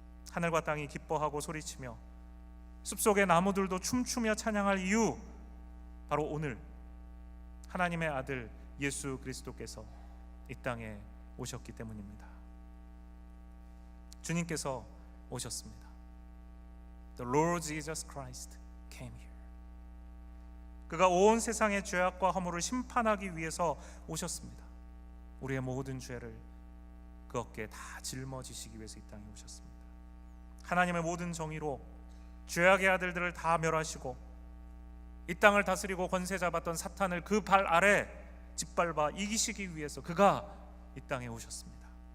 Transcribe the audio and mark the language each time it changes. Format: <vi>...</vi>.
<ko>하늘과 땅이 기뻐하고 소리치며 숲속의 나무들도 춤추며 찬양할 이유, 바로 오늘 하나님의 아들 예수 그리스도께서 이 땅에 오셨기 때문입니다. 주님께서 오셨습니다.</ko> <en>The Lord Jesus Christ came here.</en> <ko>그가 온 세상의 죄악과 허물을 심판하기 위해서 오셨습니다. 우리의 모든 죄를 그 어깨에 다 짊어지시기 위해서 이 땅에 오셨습니다. 하나님의 모든 정의로 죄악의 아들들을 다 멸하시고 이 땅을 다스리고 권세 잡았던 사탄을 그 발 아래 짓밟아 이기시기 위해서 그가 이 땅에 오셨습니다.</ko>